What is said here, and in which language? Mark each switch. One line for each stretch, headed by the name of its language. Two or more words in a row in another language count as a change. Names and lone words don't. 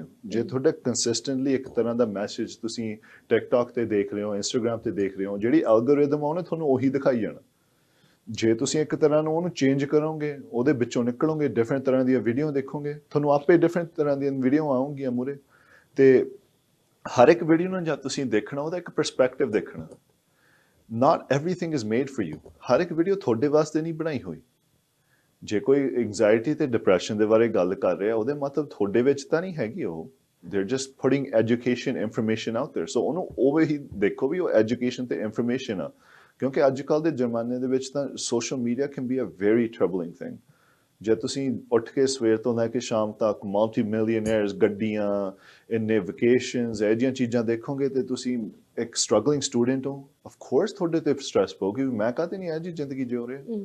Punjabi: ਜੇ ਤੁਹਾਡਾ ਕੰਸਿਸਟੈਂਟਲੀ ਇੱਕ ਤਰ੍ਹਾਂ ਦਾ ਮੈਸੇਜ ਤੁਸੀਂ ਟਿਕਟੌਕ ਤੇ ਦੇਖ ਰਹੇ ਹੋ, ਇੰਸਟਾਗ੍ਰਾਮ ਤੇ ਦੇਖ ਰਹੇ ਹੋ, ਜਿਹੜੀ ਐਲਗੋਰਿਦਮ ਆ ਉਹਨੇ ਤੁਹਾਨੂੰ ਉਹੀ ਦਿਖਾਈ ਜਾਣਾ। ਜੇ ਤੁਸੀਂ ਇੱਕ ਤਰ੍ਹਾਂ ਨੂੰ ਉਹਨੂੰ ਚੇਂਜ ਕਰੋਗੇ, ਉਹਦੇ ਵਿੱਚੋਂ ਨਿਕਲੋਗੇ, ਡਿਫਰੈਂਟ ਤਰ੍ਹਾਂ ਦੀਆਂ ਵੀਡੀਓ ਦੇਖੋਗੇ, ਤੁਹਾਨੂੰ ਆਪੇ ਡਿਫਰੈਂਟ ਤਰ੍ਹਾਂ ਦੀਆਂ ਵੀਡੀਓ ਆਉਣਗੀਆਂ ਮੂਹਰੇ। ਤੇ ਹਰ ਇੱਕ ਵੀਡੀਓ ਨੂੰ ਜਦ ਤੁਸੀਂ ਦੇਖਣਾ, ਉਹਦਾ ਇੱਕ ਪਰਸਪੈਕਟਿਵ ਦੇਖਣਾ।
English: Not everything is made for you।
Punjabi: ਹਰ ਇੱਕ ਵੀਡੀਓ ਤੁਹਾਡੇ ਵਾਸਤੇ ਨਹੀਂ ਬਣਾਈ ਹੋਈ। ਜੇ ਕੋਈ ਐਂਗਜ਼ਾਇਟੀ ਤੇ ਡਿਪਰੈਸ਼ਨ ਦੇ ਬਾਰੇ ਗੱਲ ਕਰ ਰਿਹਾ, ਉਹਦੇ ਮਤਲਬ ਤੁਹਾਡੇ ਵਿੱਚ ਤਾਂ ਨਹੀਂ ਹੈਗੀ ਉਹ।
English: they're just putting education information out there।
Punjabi: ਸੋ ਉਹਨੂੰ ਉਵੇਂ ਹੀ ਦੇਖੋ ਵੀ ਉਹ ਐਜੂਕੇਸ਼ਨ ਤੇ ਇਨਫੋਰਮੇਸ਼ਨ ਆ, ਕਿਉਂਕਿ ਅੱਜ ਕੱਲ੍ਹ ਦੇ ਜ਼ਮਾਨੇ ਦੇ ਵਿੱਚ ਤਾਂ
English: social media can be a very troubling thing.
Punjabi: ਜੇ ਤੁਸੀਂ ਉੱਠ ਕੇ ਸਵੇਰ ਤੋਂ ਲੈ ਕੇ ਸ਼ਾਮ ਤੱਕ
English: multi millionaires,
Punjabi: ਗੱਡੀਆਂ, ਇੰਨੇ ਵਕੇਸ਼ਨਸ, ਇਹ ਜਿਹੀਆਂ ਚੀਜ਼ਾਂ ਦੇਖੋਗੇ ਤੇ ਤੁਸੀਂ ਇੱਕ
English: struggling student
Punjabi: ਹੋ,
English: of course
Punjabi: ਤੁਹਾਡੇ ਤੇ ਸਟ੍ਰੈਸ ਪਊਗੀ ਵੀ ਮੈਂ ਕਾਹਤੇ ਨਹੀਂ ਇਹ ਜਿਹੀ ਜ਼ਿੰਦਗੀ ਜਿਉ ਰਿਹਾ।